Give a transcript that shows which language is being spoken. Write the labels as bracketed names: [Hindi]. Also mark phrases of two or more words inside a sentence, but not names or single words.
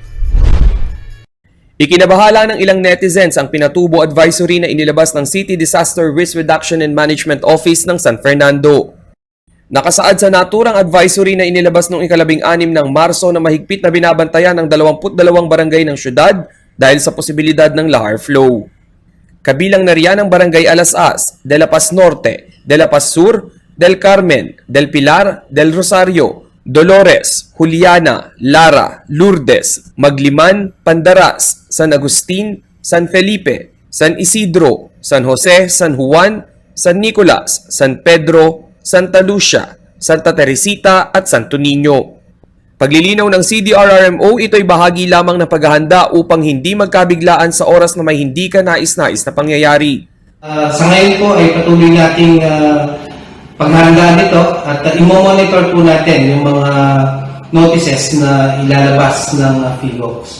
[Filipino] Ikinabahala ng ilang netizens ang Pinatubo Advisory na inilabas ng City Disaster Risk Reduction and Management Office ng San Fernando. Nakasaad sa naturang advisory na inilabas noong 16 ng Marso na mahigpit na binabantayan ng 22 barangay ng syudad dahil sa posibilidad ng [English] lahar flow. [Filipino] Kabilang na riyan ang Barangay Alas-As, De La Paz Norte, De La Paz Sur, Del Carmen, Del Pilar, Del Rosario, Dolores, Juliana, Lara, Lourdes, Magliman, Pandaras, San Agustin, San Felipe, San Isidro, San Jose, San Juan, San Nicolas, San Pedro, Santa Lucia, Santa Teresita at Santo Niño. Paglilinaw ng CDRRMO, ito'y bahagi lamang ng paghahanda upang hindi magkabiglaan sa oras na may hindi ka nais-nais na pangyayari. Sa ngayon po ay patuloy nating paghahandaan nito at i-monitor po natin yung mga notices na ilalabas ng PHIVOLCS.